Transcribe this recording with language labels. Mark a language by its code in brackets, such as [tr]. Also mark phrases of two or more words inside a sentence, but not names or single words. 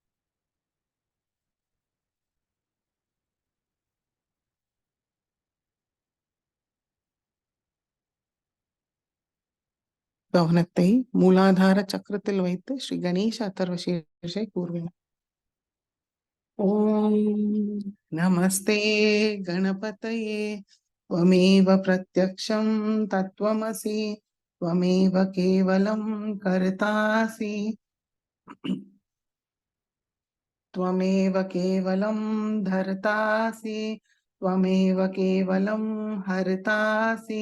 [ta] கவனத்தை மூலாதார சக்கரத்தில் வைத்து ஸ்ரீ கணேச அதர்வசீர்ஷை கூறுவேன். [sa] ॐ नमस्ते गणपतये त्वमेव प्रत्यक्षं तत्त्वमसि त्वमेव केवलं कर्तासि त्वमेव केवलं धर्तासि त्वमेव केवलं हर्तासि